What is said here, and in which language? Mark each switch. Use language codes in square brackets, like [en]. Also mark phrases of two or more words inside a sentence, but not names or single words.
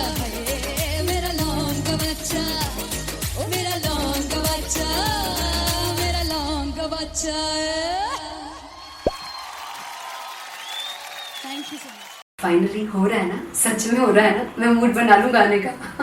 [hi] है, मेरा लौंग बच्चा, ओ मेरा लौंग बच्चा, मेरा लौंग बच्चा। [en] thank you so much. [hi] फाइनली हो रहा है ना, सच में हो रहा है ना, मैं मूड बना लूं गाने का।